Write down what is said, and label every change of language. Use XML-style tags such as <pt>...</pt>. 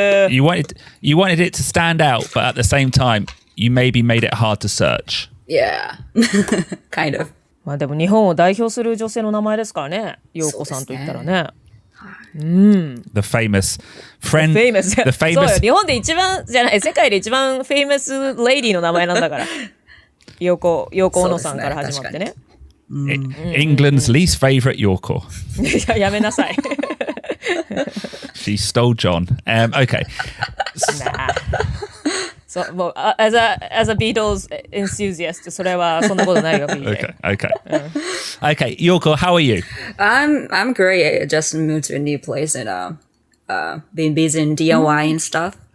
<en>You wanted it to stand out, but at the same time, you maybe made it hard to search. Yeah. Kind of.</en> <ja>まあでも日本を代表する女性の名前ですからね。陽子さんと言ったらね。</ja> <en>The famous friend. famous. The</en> <ja>そう</ja> <en>famous.</en> <ja>よ。日本で一番じゃない、世界で一番フェイマスレイディの名前なんだから。陽子小野さんから始まってね。</ja> <en>England's least favorite Yoko.</en> <ja>いや、やめなさい。</ja> <en>She stole John. Okay. Nah.</en> <ja>そうもう</ja> <en>as a Beatles enthusiast</en> <ja>それはそんなことないよ BJ.</ja> <en>Okay. Okay, Yoko, how are you? I'm great. I just moved to a new place and been busy in DIY and stuff.</en>